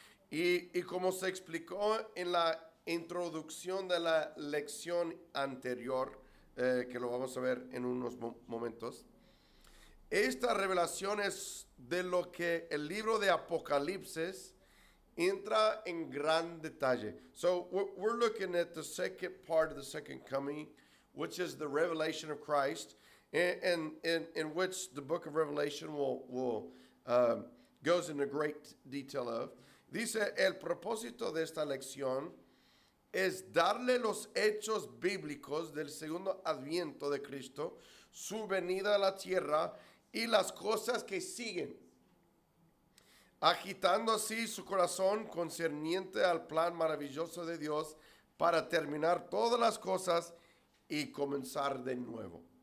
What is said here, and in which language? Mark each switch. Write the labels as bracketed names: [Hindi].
[Spanish] Y como se explicó en la introducción de la lección anterior, que lo vamos a ver en unos momentos, esta revelación es de lo que el libro de Apocalipsis entra en gran detalle. [English] So we're looking at the second part of the second coming, which is the revelation of Christ, and in which the book of Revelation will goes into great detail of. [Spanish] Dice, el propósito de esta lección es darle los hechos bíblicos del segundo adviento de Cristo, su venida a la tierra y las cosas que siguen, agitando así su corazón concerniente al plan maravilloso de Dios para terminar todas las cosas y comenzar de nuevo.